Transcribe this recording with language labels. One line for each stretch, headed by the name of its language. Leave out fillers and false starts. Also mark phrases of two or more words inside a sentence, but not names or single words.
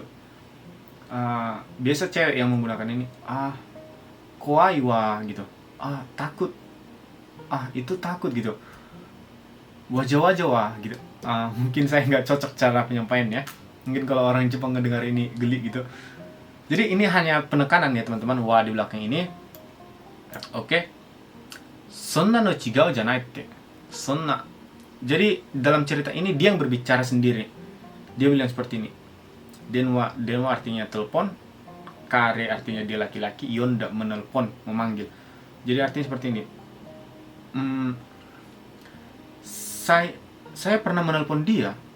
Indonesian: Biasa cewek yang menggunakan ini,
Japanese: 怖いわ
Indonesian: gitu, takut, itu takut gitu, wajah-wajah wa gitu. Mungkin saya nggak cocok cara penyampaiannya, mungkin kalau orang Jepang ngedengar ini geli gitu. Jadi ini hanya penekanan ya teman-teman, wa di belakang ini. Oke.
Japanese: そんなの違うじゃないって. Sonna.
Indonesian: Jadi dalam cerita ini dia yang berbicara sendiri. Dia bilang seperti ini. Denwa artinya telepon, kare artinya dia laki-laki, yonda menelpon, memanggil. Jadi artinya seperti ini. Saya pernah menelpon dia.